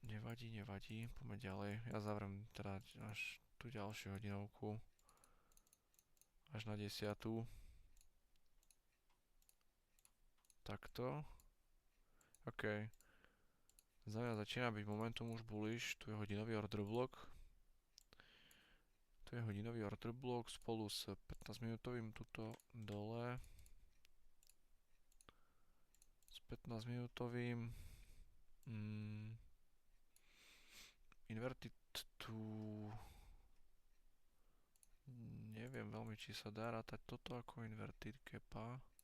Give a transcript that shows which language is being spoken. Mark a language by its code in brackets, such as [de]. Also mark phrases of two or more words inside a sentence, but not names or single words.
[sk] Nevadí, nevadí, poďme ďalej. Ja zavriem teda až tú ďalšiu hodinovku. Až na 10. Takto. OK. Za mňa začína byť momentum už bullish. Tu je hodinový [en] order block. [sk] Tu je hodinový [en] order block [sk] spolu s 15 minútovým tuto dole. S 15 minútovým. Inverted tu... Neviem veľmi, či sa dá rátať toto ako inverted gapa.